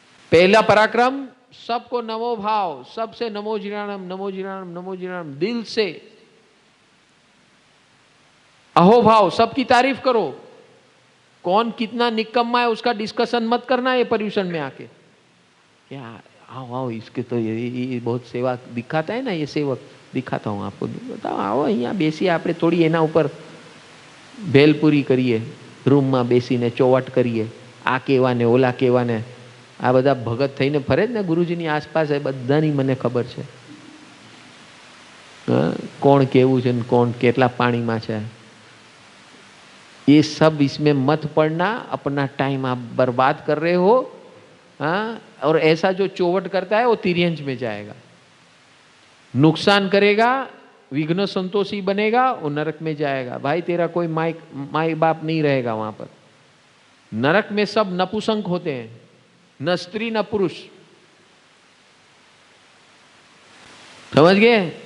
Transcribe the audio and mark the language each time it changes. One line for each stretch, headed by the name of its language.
Hindi: पहला पराक्रम, सबको नमो भाव, सबसे नमो जिराणम, नमो जिराणम, नमो जिराणम, दिल से अहोभाव, सबकी तारीफ करो। कौन कितना निकम्मा है उसका डिस्कशन मत करना है पर्यूषण में आके। क्या आओ आओ, इसके तो ये बहुत सेवा दिखाता है ना, ये सेवक दिखाता हूँ आपको, बताओ आओ
Gujarati: અહીંયા બેસી આપણે થોડી એના ઉપર ભેલપુરી કરીએ, રૂમમાં બેસીને ચોવટ કરીએ, આ કેવાને ઓલા કેવાને, આ બધા ભગત થઈને ફરે જ ને ગુરુજીની આસપાસ, એ બધાની મને ખબર છે, કોણ કેવું છે ને કોણ કેટલા પાણીમાં છે।
Hindi: ये सब इसमें मत पड़ना, अपना टाइम आप बर्बाद कर रहे हो। हाँ, और ऐसा जो चौवट करता है वो तिर्यंज में जाएगा, नुकसान करेगा, विघ्न संतोषी बनेगा, वो नरक में जाएगा। भाई तेरा कोई माई बाप नहीं रहेगा वहां पर। नरक में सब नपुंसक होते हैं, न स्त्री न पुरुष, समझ गए?